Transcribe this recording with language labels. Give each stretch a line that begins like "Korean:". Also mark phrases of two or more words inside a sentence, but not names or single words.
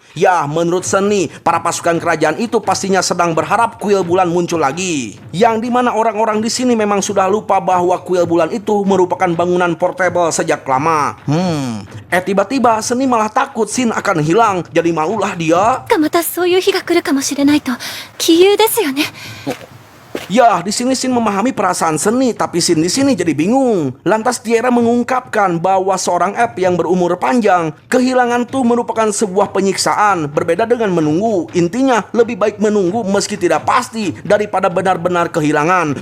Indonesian: Ya, menurut Seni, para pasukan kerajaan itu pastinya sedang berharap kuil bulan muncul lagi. Yang dimana orang-orang di sini memang sudah lupa bahwa kuil bulan itu merupakan bangunan portable sejak lama. Tiba-tiba Seni malah takut Shin akan hilang. Jadi malulah dia.
Japanese: またそういう日が来るかもしれないと杞憂ですよね。
Indonesian: Ya, di sini Shin memahami perasaan Seni, tapi Shin di sini jadi bingung. Lantas Tiara mengungkapkan bahwa seorang App yang berumur panjang, kehilangan tuh merupakan sebuah penyiksaan, berbeda dengan menunggu. Intinya, lebih baik menunggu meski tidak pasti daripada benar-benar kehilangan.